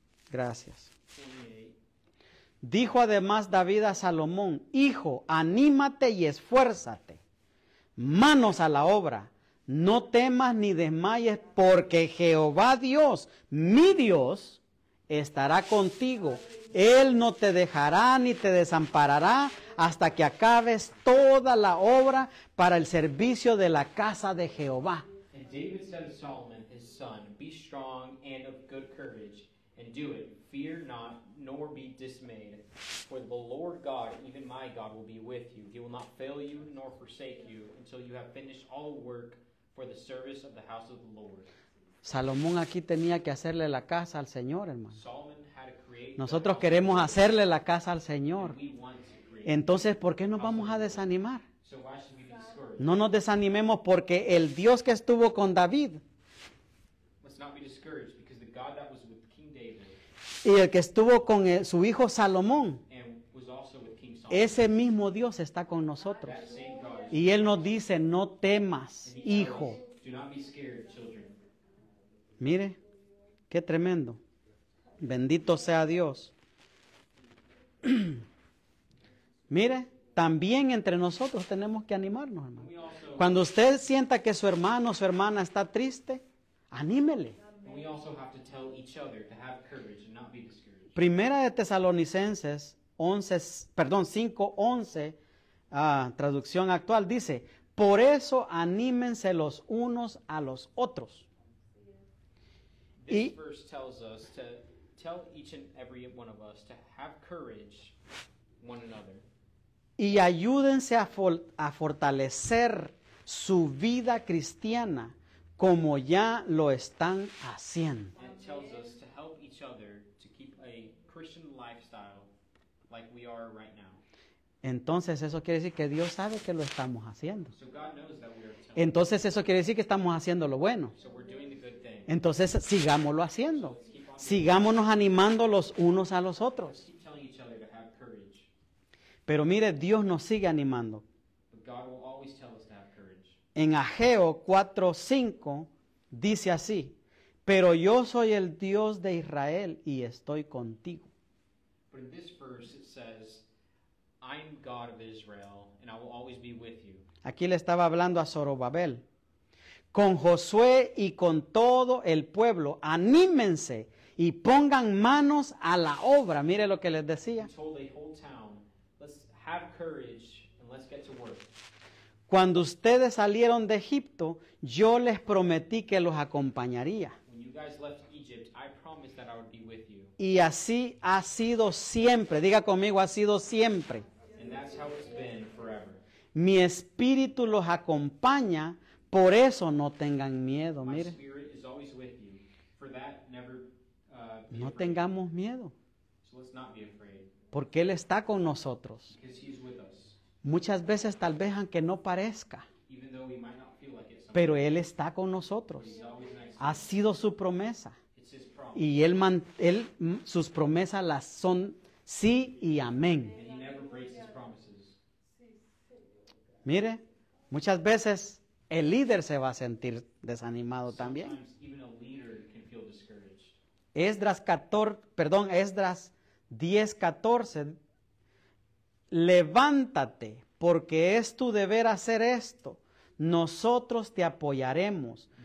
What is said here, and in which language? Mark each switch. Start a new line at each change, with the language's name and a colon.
Spanish: Gracias. Dijo además David a Salomón, hijo, anímate y esfuérzate, manos a la obra, no temas ni desmayes, porque Jehová Dios, mi Dios, estará contigo. Él no te dejará ni te desamparará hasta que acabes toda la obra para el servicio de la casa de Jehová.
English: And David said to Solomon his son, be strong and of good courage, and do it. Fear not, nor be dismayed. For the Lord God, even my God, will be with you. He will not fail you, nor forsake you, until you have finished all the work for the service of the house of the Lord.
Spanish: Salomón aquí tenía que hacerle la casa al Señor, hermano.
English: Solomon had to create
Spanish: Nosotros queremos hacerle la casa al Señor.
English: and we want to create.
Spanish: Entonces, ¿por qué nos vamos a desanimar?
English: So why should we be discouraged?
Spanish: No nos desanimemos porque el Dios que estuvo con David
English: Let's not be discouraged, because the God that was with King David
Spanish: y el que estuvo con su hijo Salomón,
English: and was also with King Solomon,
Spanish: ese mismo Dios está con nosotros.
English: that same God is
Spanish: Y Él nos dice, no temas,
English: and he tells
Spanish: hijo.
English: us, do not be scared, children.
Spanish: Mire, qué tremendo. Bendito sea Dios. Mire, también entre nosotros tenemos que animarnos, hermano.
English: We also,
Spanish: Cuando usted sienta que su hermano o su hermana está triste, anímele.
English: we also have to tell each other to have courage and not be discouraged.
Spanish: Primera de Tesalonicenses 5:11, traducción actual, dice, por eso anímense los unos a los otros.
English: This verse tells us to tell each and every one of us to have courage one another.
Spanish: Y ayúdense a fortalecer su vida cristiana como ya lo están haciendo.
English: And it tells us to help each other to keep a Christian lifestyle like we are right now.
Spanish: Entonces eso quiere decir que Dios sabe que lo estamos haciendo.
English: So God knows that we are telling.
Spanish: Entonces eso quiere decir que estamos haciendo lo bueno.
English: So we're doing the good thing.
Spanish: Entonces sigámoslo haciendo. Sigámonos animando los unos a los otros.
English: Keep telling each other to have courage.
Spanish: Pero mire, Dios nos sigue animando.
English: But God will always tell us to have courage.
Spanish: En Ageo 4:5 dice así, pero yo soy el Dios de Israel y estoy contigo.
English: But in this verse it says, I'm God of Israel, and I will always be with you.
Spanish: Aquí le estaba hablando a Zorobabel. Con Josué y con todo el pueblo, anímense y pongan manos a la obra. Mire lo que les decía.
English: He told the whole town, let's have courage and let's get to work.
Spanish: Cuando ustedes salieron de Egipto, yo les prometí que los acompañaría.
English: When you guys left Egypt, I promised that I would be with you.
Spanish: Y así ha sido siempre. Diga conmigo, ha sido siempre.
English: And that's how it's been forever.
Spanish: Mi espíritu los acompaña, por eso no tengan miedo.
English: My spirit is always with you. For that, never be
Spanish: no
English: afraid.
Spanish: tengamos miedo,
English: So let's not be afraid,
Spanish: porque Él está con nosotros.
English: because He's with us.
Spanish: Muchas veces tal vez aunque no parezca,
English: Even though we might not feel like it sometimes,
Spanish: pero Él está con nosotros.
English: He's always next to
Spanish: Ha
English: us.
Spanish: sido su promesa.
English: It's His promise.
Spanish: Y sus promesas las son sí y amén.
English: And He never breaks His promises.
Spanish: Mire, muchas veces el líder se va a sentir desanimado también.
English: Sometimes even a leader can feel discouraged.
Spanish: Esdras 10:14, levántate, porque es tu deber hacer esto. Nosotros te apoyaremos.